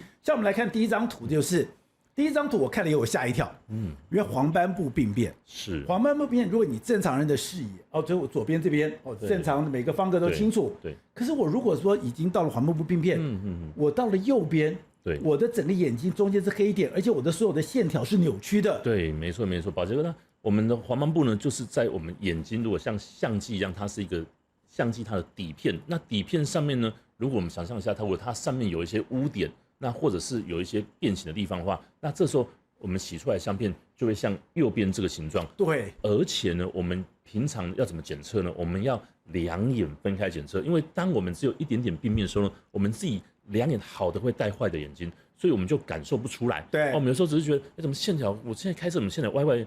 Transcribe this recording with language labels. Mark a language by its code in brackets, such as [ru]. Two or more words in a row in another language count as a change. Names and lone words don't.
[zh] 像我們來看第一張圖，就是第一張圖，我看了以後我嚇一跳，因為黃斑部病變是黃斑部病變，如果你正常人的視野，就我左邊這邊正常的每個方格都清楚，对。可是我如果說已經到了黄斑部病變，我到了右邊。对，我的整個眼睛中間是黑點，而且我的所有的線條是扭曲的。對，沒錯沒錯。寶傑哥呢，我們的黃斑部呢，就是在我們眼睛如果像相機一樣，它是一個相機它的底片。那底片上面呢，如果我們想象一下，它上面有一些污點，那或者是有一些變形的地方的話，那這時候我們洗出來的相片就會像右邊這個形狀。對，而且呢，我們平常要怎麼檢測呢？我們要兩眼分開檢測，因為當我們只有一點點病變的時候呢，我們自己兩眼好的會帶壞的眼睛，所以我們就感受不出來。对，我們有時候只是覺得，怎麼線條？我現在開車怎麼線條歪歪？